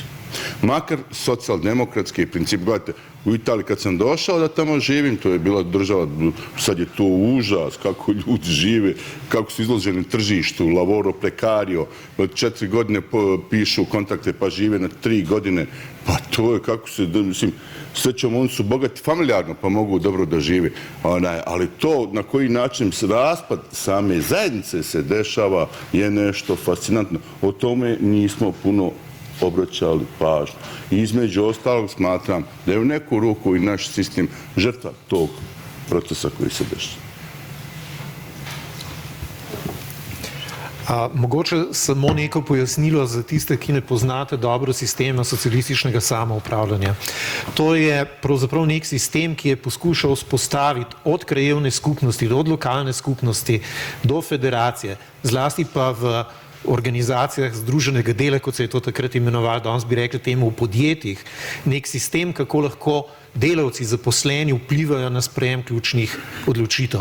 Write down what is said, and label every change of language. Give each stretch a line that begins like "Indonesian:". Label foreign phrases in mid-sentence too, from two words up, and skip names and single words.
Serbian: Makar socijaldemokratski princip, gledajte, u Italiji kad sam došao da tamo živim, to je bila država, sad je to užas, kako ljudi žive, kako su izloženi tržištu,
Italian: lavoro prekario,
Serbian: od 4 godine pišu kontakte pa žive na 3 godine, pa to je kako se, mislim, srećom, oni su bogati familijarno pa mogu dobro da žive, ali to na koji način raspad same zajednice se dešava je nešto fascinantno. O tome nismo puno obraćali pažnju. Između ostalog smatram da je u neku ruku i naš sistem žrtva tog procesa koji se dešava.
Slovenian: Mogoče samo neko pojasnilo za tiste, ki ne poznate dobro sistema socialističnega samoupravljanja. To je pravzaprav nek sistem, ki je poskušal vzpostaviti od krajevne skupnosti, od lokalne skupnosti do federacije, zlasti pa v organizacijah združenega dela, kot se je to takrat imenovalo, danes bi rekli temu v podjetjih, nek sistem, kako lahko delavci, zaposleni vplivajo na sprejem ključnih odločitev.